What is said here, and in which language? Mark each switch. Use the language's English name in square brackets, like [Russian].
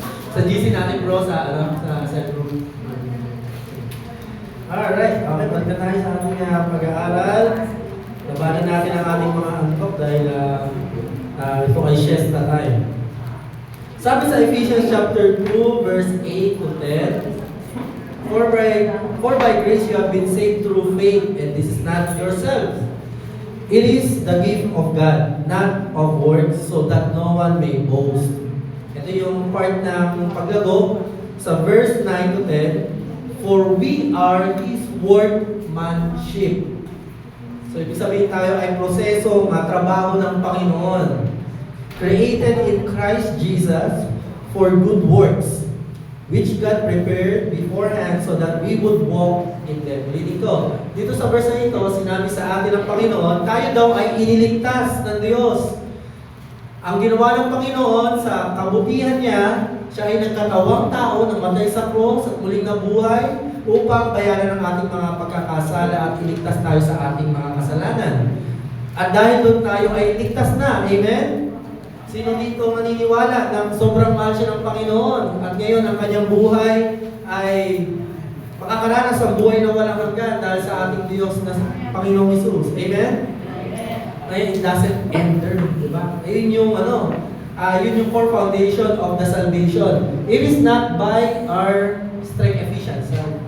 [Filipino] Sa GC natin bro, sa cell room. Alright, okay, balik na tayo sa ating pag-aaral. Labanan natin ang ating mga antok dahil ito ay siesta time. Sabi sa [English] Ephesians chapter 2 verse 8 to 10, For by grace you have been saved through faith, and this is not yourselves. It is the gift of God, not of works, so that no one may boast. [Filipino] Ito yung part ng paglago sa verse 9 to 10. [English] For we are His workmanship. [Filipino] So ibig sabihin tayo ay proseso, trabaho ng Panginoon. [English] Created in Christ Jesus for good works, which God prepared beforehand so that we would walk in them. [Filipino] Dito sa verse na ito, sinabi sa atin ng Panginoon, tayo daw ay iniligtas ng Diyos. Ang ginawa ng Panginoon sa kabutihan niya, siya ay nagkatawang tao, namatay sa cross at muling nabuhay upang bayaran ang ating mga pagkakasala at iligtas tayo sa ating mga kasalanan. At dahil doon tayo ay iligtas na. Amen? Sino dito naniniwala na sobrang mahal siya ng Panginoon at ngayon ang kanyang buhay ay makakaranas ang buhay na walang hanggan dahil sa ating Diyos na Panginoong Hesus. Amen? Ngayon, [English] it doesn't enter, [Filipino] di ba? Ayun yung yun yung [English] core foundation of the salvation. It is not by our strength efficiency.